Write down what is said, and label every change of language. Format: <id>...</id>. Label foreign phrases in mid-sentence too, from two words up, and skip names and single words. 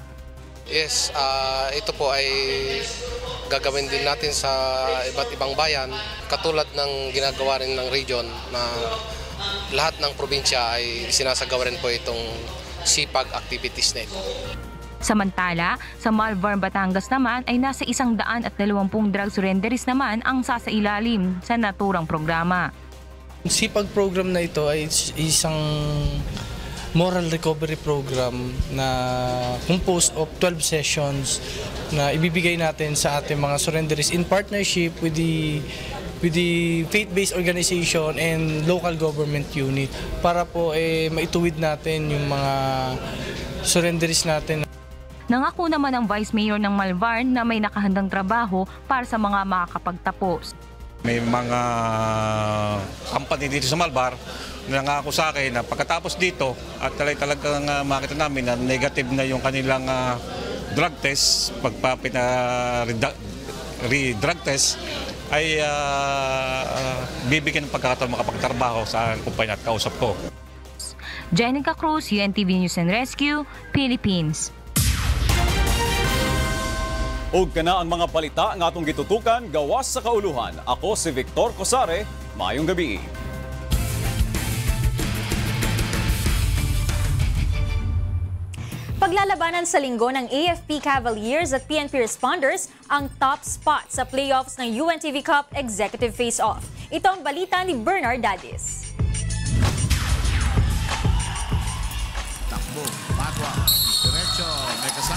<tl>Yes, ito po ay gagawin din natin sa iba't ibang bayan katulad ng ginagawa rin ng region na lahat ng probinsya ay sinasagawa rin po itong sipag activities na ito. Samantala, sa Malvar, Batangas naman ay nasa 120 drug surrenderies naman ang sasailalim sa naturang programa. Ang sipag program na ito ay isang</tl> <en>moral recovery program</en> <tl>na</tl> <en>composed of 12 sessions</en> <tl>na ibibigay natin sa ating mga surrenderies</tl> <en>in partnership with the faith-based organization and local government unit</en> <tl>para po maituwid natin yung mga surrenderies natin. Nangako naman ang Vice Mayor ng Malvar na may nakahandang trabaho para sa mga makakapagtapos. May mga company dito sa Malvar na nangako sa akin na pagkatapos dito at talagang makita namin na negative na yung kanilang</tl> <en>drug test,</en> <tl>re-drug test, ay bibigyan ng pagkakataon makapagtrabaho sa kumpanya at kausap ko. Jenica Cruz, UNTV News and Rescue, Philippines.</tl> <ceb>Og kana ang mga balita nga atong gitutukan gawas sa kauluhan. Ako si Victor Cosare. Mayong gabi.</ceb> <tl>Paglalabanan sa linggo ng AFP Cavaliers at PNP Responders ang top spot sa playoffs ng UNTV Cup Executive Face-Off. Ito ang balita ni Bernard Dadis. Takbo, Padua, diretso, may kasama.</tl>